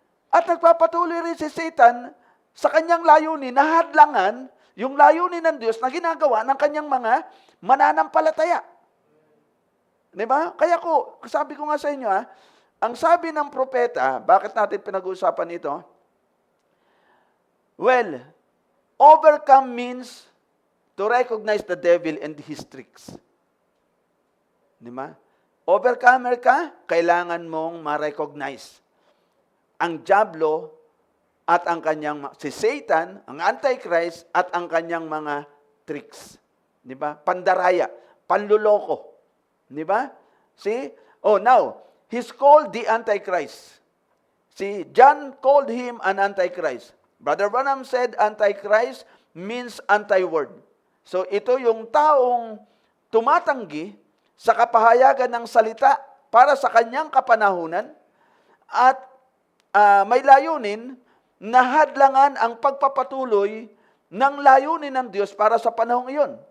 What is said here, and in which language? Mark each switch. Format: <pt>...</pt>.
<tl>At nagpapatuloy rin si Satan sa kanyang layunin na hadlangan yung layunin ng Diyos na ginagawa ng kanyang mga mananampalataya. Di ba? Kaya sabi ko nga sa inyo, ang sabi ng propeta, bakit natin pinag-uusapan ito?</tl> <en>Well, overcome means to recognize the devil and his tricks.</en> <tl>Di ba? Overcomer ka, kailangan mong ma-recognize ang diablo at ang kanyang, si Satan, ang Antichrist, at ang kanyang mga tricks. Di ba? Pandaraya, panluloko. Di ba?</tl> <en>See? Now, he's called the Antichrist. See, John called him an Antichrist. Brother Branham said Antichrist means anti-word.</en> <tl>So, ito yung taong tumatanggi sa kapahayagan ng salita para sa kanyang kapanahunan at may layunin na hadlangan ang pagpapatuloy ng layunin ng Diyos para sa panahong iyon.</tl>